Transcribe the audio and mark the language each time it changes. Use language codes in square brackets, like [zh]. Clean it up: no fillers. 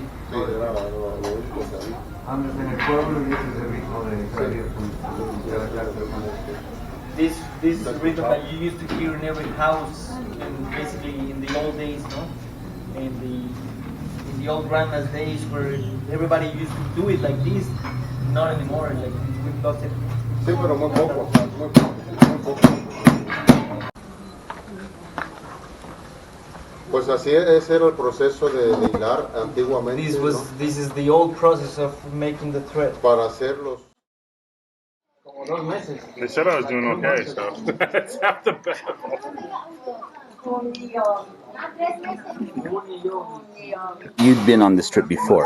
[es] Sí, era lo único que había. Antes en el pueblo y ese es el ritmo de [en] This rhythm that you used to hear in every house, and basically in the old days, no? In the old grandma's days, where everybody used to do it like this. Not anymore. Like we've lost it. [es] Sí, pero muy poco, muy poco, muy poco. Pues así ese era el proceso de hilar antiguamente. This is the old process of making the thread. Para hacerlos. [en] They said I was doing okay, so it's not the best. You've been on this trip before.